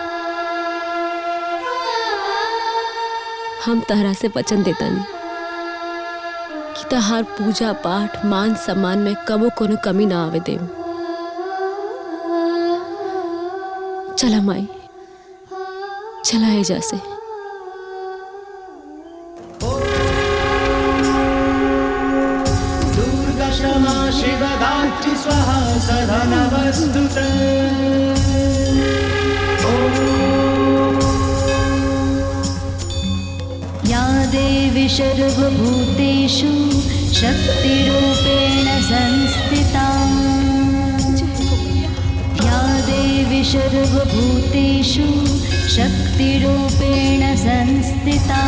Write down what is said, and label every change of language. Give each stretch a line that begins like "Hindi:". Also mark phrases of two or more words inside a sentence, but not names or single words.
Bhojpuri: हम तहरा से वचन देतानी कि तहार पूजा पाठ मान सम्मान में कबो कोनो कमी ना आवे देम। चला माई, चला एजा से।
Sanskrit: क्षमा शिवदात्री स्वाहा सदा नमस्तुते। या देवी सर्वभूतेषु शक्तिरूपेण संस्थिता, या देवी सर्वभूतेषु शक्तिरूपेण संस्थिता,